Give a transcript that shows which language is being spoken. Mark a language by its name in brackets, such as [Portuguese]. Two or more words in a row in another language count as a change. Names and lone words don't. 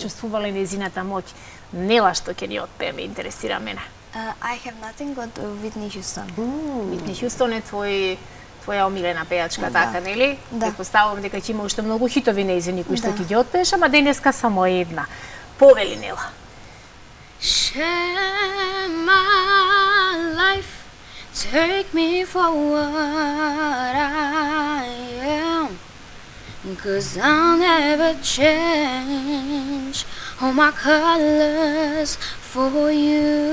[Macedonian] почувствувале незината моќ. Нела што ќе ни отпее, ме интересира мене. I Have Nothing од Whitney Houston. Whitney Houston е твоја омилена пејачка, така, нели? Да. Предпоставувам дека ќе има уште многу хитови нејзини кои што Да. ќе ги отпееш, ама денеска само една. Повели, Нела. [English] Share my life, take me for what I am, 'cause I'll never change all my colors for you.